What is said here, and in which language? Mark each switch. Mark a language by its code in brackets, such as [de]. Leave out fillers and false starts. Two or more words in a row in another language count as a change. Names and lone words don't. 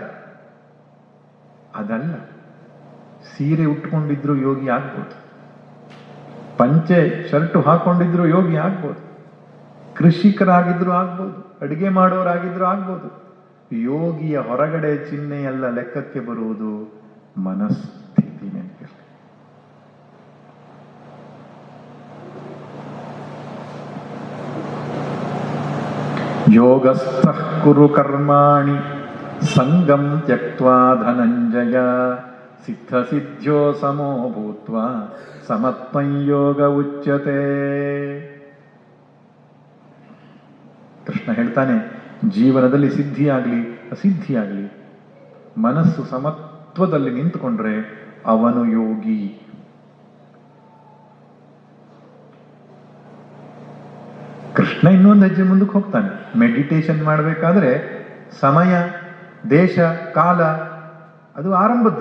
[kn] ಅದಲ್ಲ, ಸೀರೆ ಉಟ್ಕೊಂಡಿದ್ರು ಯೋಗಿ ಆಗ್ಬೋದು, ಪಂಚೆ ಶರ್ಟು ಹಾಕೊಂಡಿದ್ರು ಯೋಗಿ ಆಗ್ಬೋದು, ಕೃಷಿಕರಾಗಿದ್ರು ಆಗ್ಬೋದು, ಅಡಿಗೆ ಮಾಡೋರಾಗಿದ್ರು ಆಗ್ಬೋದು. ಯೋಗಿಯ ಹೊರಗಡೆ ಚಿಹ್ನೆಯೆಲ್ಲ ಲೆಕ್ಕಕ್ಕೆ ಬರುವುದು ಮನಸ್ಥಿತಿ. ನೆನಪಿರಲಿ. [sa] ಯೋಗಸ್ಥಃ ಕುರು ಕರ್ಮಾಣಿ ಸಂಗಂ ತ್ಯಕ್ತ್ವಾ ಧನಂಜಯ ಸಿದ್ಧ ಸಿದ್ಧ್ಯೋ ಸಮೋ ಭೂತ್ವಾ ಸಮತ್ವಂ ಯೋಗ ಉಚ್ಯತೆ. [kn] ಕೃಷ್ಣ ಹೇಳ್ತಾನೆ, ಜೀವನದಲ್ಲಿ ಸಿದ್ಧಿಯಾಗ್ಲಿ ಅಸಿದ್ಧಿಯಾಗ್ಲಿ ಮನಸ್ಸು ಸಮತ್ವದಲ್ಲಿ ನಿಂತುಕೊಂಡ್ರೆ ಅವನು ಯೋಗಿ. ಕೃಷ್ಣ ಇನ್ನೊಂದು ಹೆಜ್ಜೆ ಮುಂದಕ್ಕೆ ಹೋಗ್ತಾನೆ. ಮೆಡಿಟೇಷನ್ ಮಾಡಬೇಕಾದ್ರೆ ಸಮಯ, ದೇಶ, ಕಾಲ ಅದು ಆರಂಭದ್ದು.